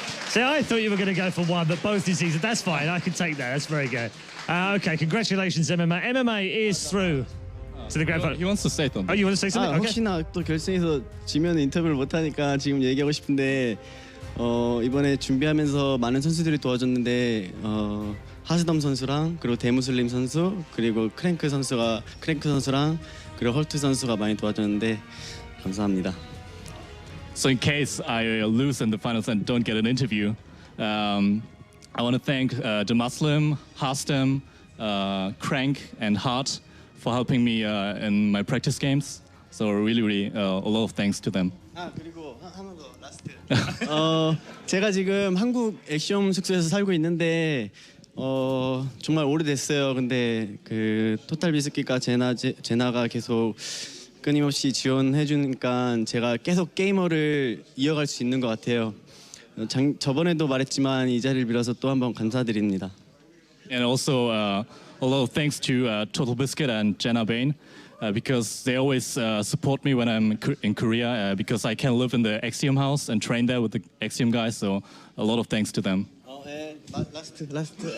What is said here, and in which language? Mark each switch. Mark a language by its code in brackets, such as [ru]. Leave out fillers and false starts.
[en] See, I thought you were going to go for one, but both is easy. That's fine, I can take that, that's very good. Okay, congratulations, MMA. MMA is through to the grand final. He wants to say something. Oh, you want to say something? Okay. [ko] 혹시나 또 결승에서 지면 인터뷰를 못하니까 지금 얘기하고 싶은데 이번에 준비하면서 많은 선수들이 도와줬는데 하스덤 선수랑 그리고 대무슬림 선수 그리고 크랭크 선수랑 그리고 헐트 선수가 많이 도와줬는데 감사합니다. [en] So in case I lose in the finals and don't get an interview, I want to thank the Muslim, Hastem, Crank, and Hart for helping me in my practice games. So really a lot of thanks to them. [ko] 그리고 하나 더 라스트. 제가 지금 한국 액션 숙소에서 살고 있는데 정말 오래됐어요. 근데 그 토탈 비스킷과 제나가 계속 끊임없이 지원해 주니까 제가 계속 게이머를 이어갈 수 있는 것 같아요. 저번에도 말했지만 이 자리를 빌어서 또 한번 감사드립니다. [en] And also a lot of thanks to Total Biscuit and Jenna Bain, because they always support me when I'm in Korea, because I can live in the Axiom house and train there with the Axiom guys, so a lot of thanks to them. Last.